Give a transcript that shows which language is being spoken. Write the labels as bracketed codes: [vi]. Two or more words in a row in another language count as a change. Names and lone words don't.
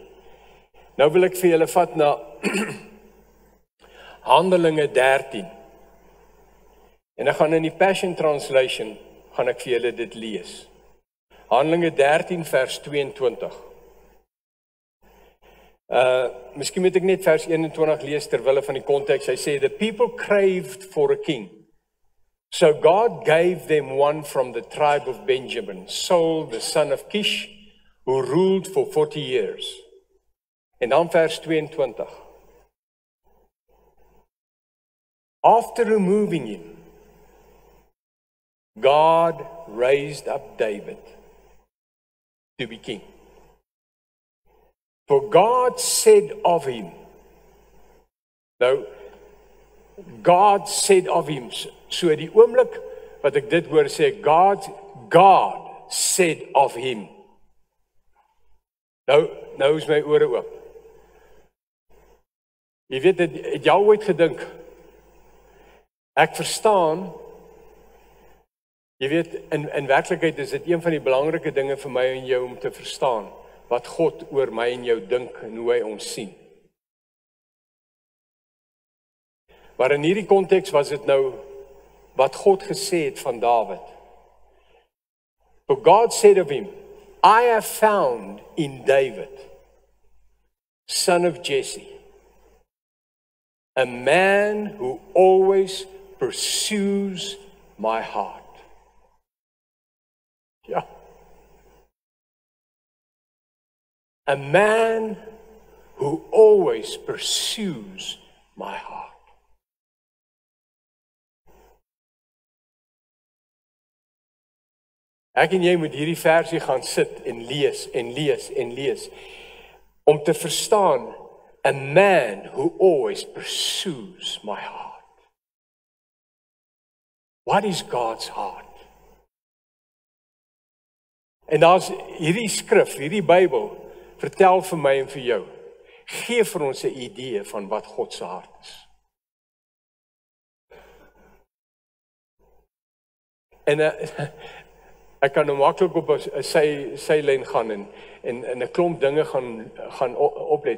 [af] Nou wil ek vir julle vat na Handelinge 13. En ek gaan in die Passion Translation, gaan ek vir julle dit lees. Handelinge 13 vers 22. Miskien moet ek net vers 21 lees terwille van die konteks. Hy sê, [en] the people craved for a king. So God gave them one from the tribe of Benjamin, Saul, the son of Kish, who ruled for 40 years. [af] En dan vers 22. [en] After removing him, God raised up David to be king. For God said of him, nou, God said of him, [af] so die oomblik wat ek dit hoor sê, [en] God said of him. [af] Nou is my ore oop. Jy weet, het jy ooit gedink, ek verstaan, jy weet, in werklikheid is dit een van die belangrike dinge vir my en jou om te verstaan, wat God oor my en jou dink en hoe hy ons sien. Maar in hierdie konteks was dit nou wat God gesê het van Dawid. [en] For God said of him, I have found in David, son of Jesse, a man who always pursues my heart. [af] Ja. [en] A man who always pursues my heart. [af] Ek en jy moet hierdie versie gaan sit en lees en lees en lees, om te verstaan, [en] a man who always pursues my heart. What is God's heart? [af] En daar's hierdie skrif, hierdie Bybel, vertel vir my en vir jou, gee vir ons 'n idee van wat God se hart is. En ek kan nou maklik op 'n sylyn gaan en 'n klomp dinge gaan oplet.